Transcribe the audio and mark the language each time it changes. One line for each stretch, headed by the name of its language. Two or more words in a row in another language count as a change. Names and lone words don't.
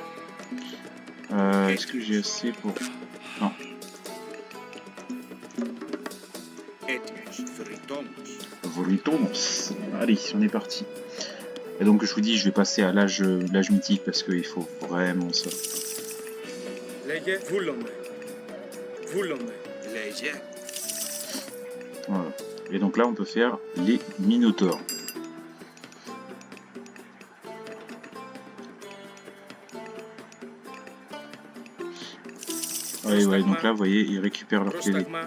French: Est-ce que j'ai assez pour... Non. Volitomos. Allez, on est parti. Et donc je vous dis, je vais passer à l'âge mythique parce qu'il faut vraiment ça.
Greek: Λέγε, βούλομαι. Βούλομαι. Λέγε.
French: Voilà. Et donc là, on peut faire les minotaures. Ouais, donc là, vous voyez, ils récupèrent leur télé.
Greek: Πρόσταγμα.